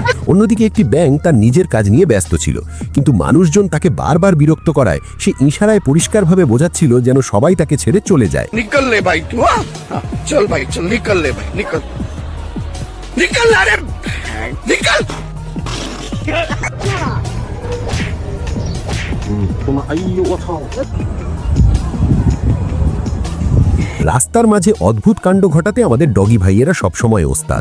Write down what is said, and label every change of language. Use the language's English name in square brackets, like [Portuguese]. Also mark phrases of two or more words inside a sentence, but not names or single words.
[Bangla] অন্যদিকে একটি ব্যাঙ তার নিজের কাজ নিয়ে ব্যস্ত ছিল, কিন্তু মানুষজন তাকে বারবার বিরক্ত করায় সে ইশারায় পরিষ্কারভাবে বোঝাচ্ছিল যেন সবাই তাকে ছেড়ে চলে যায়। [Hindi] निकल ले भाई तू, हाँ हाँ, चल भाई चल, निकल ले भाई, निकल निकल, अरे निकल। [Bangla] রাস্তার মাঝে অদ্ভুত কাণ্ড ঘটাতে আমাদের ডগি ভাইয়েরা সবসময় ওস্তাদ।